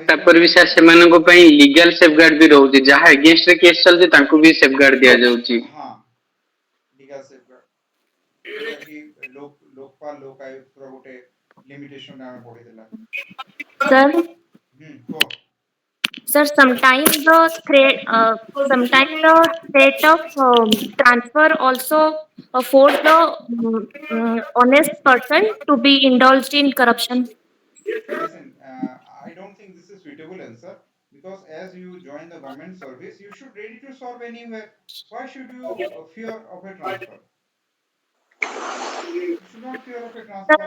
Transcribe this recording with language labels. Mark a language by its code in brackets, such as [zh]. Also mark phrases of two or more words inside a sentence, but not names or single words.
[or] ତାପରେ ବି ସାର୍ ସେମାନଙ୍କ ପାଇଁ [en] legal safeguard [or] ବି ରହୁଛି ଯାହା ଏଗେନଷ୍ଟରେ କେସ୍ ଚାଲିଛି ତାଙ୍କୁ ବି ସେଫଗାର୍ଡ ଦିଆଯାଉଛି ହଁ [en] legal safeguard [or] ଯୋଉଟା କି ଲୋକପାଲ ଲୋକ ଆୟୁକ୍ତର ଗୋଟେ ଲିମିଟେସନ ଆମେ ପଢିଥିଲା [en] Sir, [or] କୁହ [en] sir, sometimes the state of transfer also force the honest person to be indulged in corruption. listen I don't think this is suitable answer because as you join the government service you should ready to serve anywhere why should you fear of a transfer should not fear of a transfer.